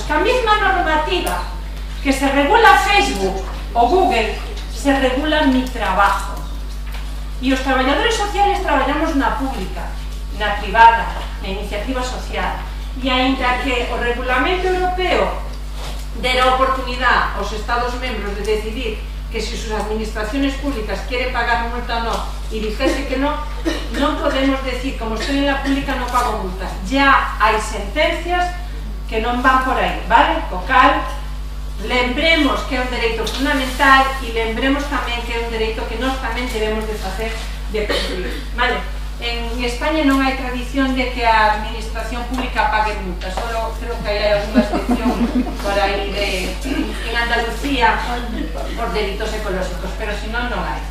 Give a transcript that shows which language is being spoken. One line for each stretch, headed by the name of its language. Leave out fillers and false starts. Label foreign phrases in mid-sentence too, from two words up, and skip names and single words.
Galician: Que a mesma normativa que se regula Facebook ou Google se regula
Spanish: mi trabajo.
Galician: E os traballadores sociales traballamos na pública, na privada, na iniciativa social. E aínda que o regulamento europeo dera oportunidade aos Estados membros de decidir que se
Spanish: sus administraciones públicas quieren pagar multa o no, y dijese que no, no podemos decir, como estoy en la pública no pago multas.
Galician: Ya hai sentencias que non van por aí, vale? Co cal, lembremos que é un dereito fundamental e lembremos tamén que é un dereito que nós tamén debemos de facer de cumplir, vale? En España non hai tradición de que a administración pública pague multas,
Spanish: solo creo
Galician: que hai alguna excepción por aí en Andalucía por delitos ecológicos, pero se non, non hai.